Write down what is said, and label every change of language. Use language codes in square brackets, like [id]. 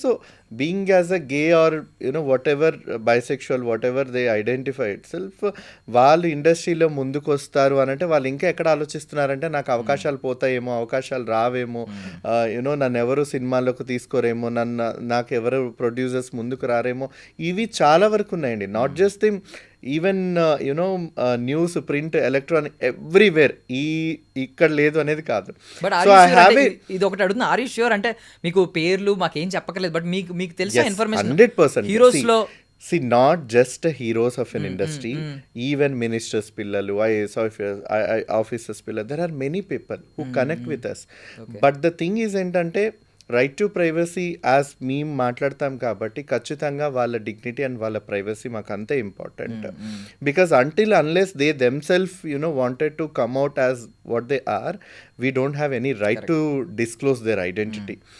[en] so being as a gay or you know whatever bisexual whatever they identify itself, [te] వాళ్ళు ఇండస్ట్రీలో ముందుకు వస్తారు అని అంటే వాళ్ళు ఇంకా ఎక్కడ ఆలోచిస్తున్నారంటే నాకు అవకాశాలు పోతాయేమో, అవకాశాలు రావేమో, యూనో నన్ను ఎవరు సినిమాల్లోకి తీసుకోరేమో, నాకు ఎవరు ప్రొడ్యూసర్స్ ముందుకు రారేమో, ఇవి చాలా వరకు ఉన్నాయండి. [en] Not just thing, even you know news, print, electronic, everywhere. [te] ఇక్కడ లేదు అనేది కాదు. సో ఐ హావ్ ఇది ఒకటి అడుగుతున్నా, [en] are you sure [te] అంటే మీకు పేర్లు మాకేం చెప్పకలేదు, బట్ మీకు తెలిసిన ఇన్ఫర్మేషన్ [en] 100% [te] హీరోస్ లో [en] See, not just heroes of an industry, even ministers పిల్లలు, IAS officers పిల్లలు, there are many people who connect with us. But the thing is [te] ఏంటంటే రైట్ టు ప్రైవసీ యాజ్ మేము మాట్లాడతాం కాబట్టి ఖచ్చితంగా వాళ్ళ డిగ్నిటీ అండ్ వాళ్ళ ప్రైవసీ మాకు అంతే important. [en] Because until unless they themselves you know wanted to come out as what they are, we don't have any right to disclose their identity.